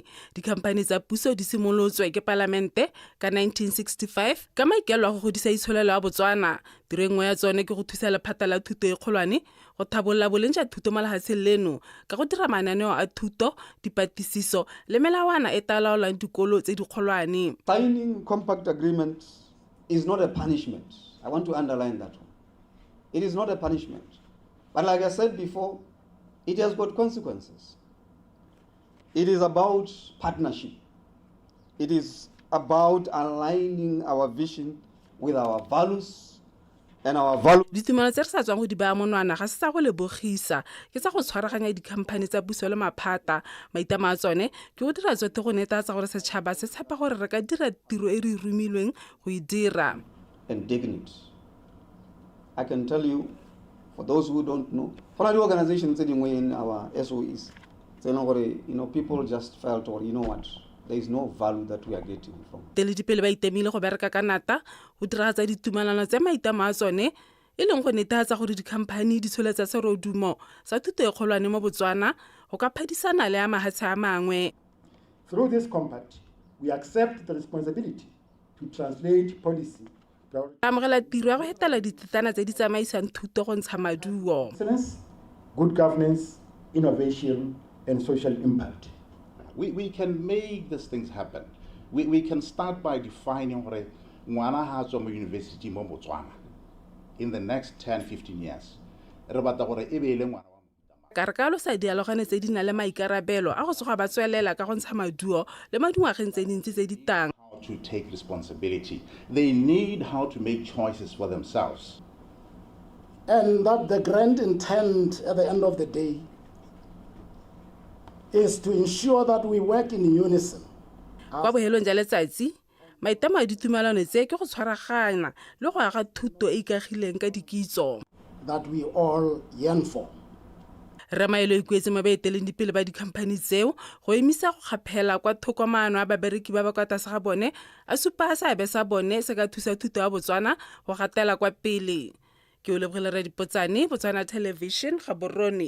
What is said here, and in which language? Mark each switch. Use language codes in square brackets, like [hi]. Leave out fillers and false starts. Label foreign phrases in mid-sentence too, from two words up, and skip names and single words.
[tn] Dikhamphani tsa puso di simolotswe ke Palamente ka 1965 ka maikelo a go godisa itsholelo ya Botswana. Tiro e nngwe ya tsone ke go thusa lephata la thuto e kgolwane go thabolola boleng jwa thuto mo lefatsheng leno ka go dira mananeo a thuto, dipatlisiso le melawana e tla laolang dikolo tse di kgolwane. [en] Signing compact agreements is not a punishment. I want to underline that one. It is not a punishment. But like I said before, it has got consequences. It is about partnership. It is about aligning our vision with our values and our values. [tn] Ditumelo tse re sa tswang go di baya monwana ga se sa go lebogisa ke sa go tshwaraganya dikhamphani tsa puso le maphata. Maitlamo a tsone ke go dira tsotlhe go netefatsa gore setšhaba se tshepa gore re ka dira tiro e re rumilweng go e dira. [en] And dignity. I can tell you, for those who don't know, for the organizations in our SOEs, people just felt, or you know what, there is no value that we are getting from. [tn] Teledipele ba itemile go bereka ka nata go diragatsa ditumelano tse maitlamo a tsone e leng go netefatsa gore dikhamphani di tsholetsa serodumo sa thuto e kgolwane mo Botswana go ka phadisana le a mahatshe a mangwe. [en] Through this compact, we accept the responsibility to translate policy. [tn] Amogela tiro ya go hetela ditsetsana tse di tsamaisang thuto go ntsha maduo. [en] Good governance, innovation, and social impact. We can make these things happen. We can start by defining what [tn] ngwana ha tswa mo [en] university mo Botswana in the next 10-15 years. [tn] Re batla gore e be le ngwana wa Karkalo sa dialogane tse di na le maikarabelo a go tsoga ba tswelela ka go ntsha maduo le madingwageng tse dintsi tse di tang. [en] To take responsibility. They need how to make choices for themselves. And that the grand intent at the end of the day is to ensure that we work in unison. [tn] Kwa bohelong jwa letsatsi, maitlamo a ditumelano tse ke go tshwaragana le go aga thuto e ikagileng ka dikitso. [en] That we all yearn for. [tn] Ramaelo ikuetse mo baeteleng dipele ba dikhamphani tseo go emisa go kgaphela kwa thokomano a babereki ba ba kwa tlase ga bone a supa seabe sa bone se ka thusa thuto ya Botswana go gatela kwa pele. Ke o lebogile Re Dipotsane, Botswana Television, Gaborone.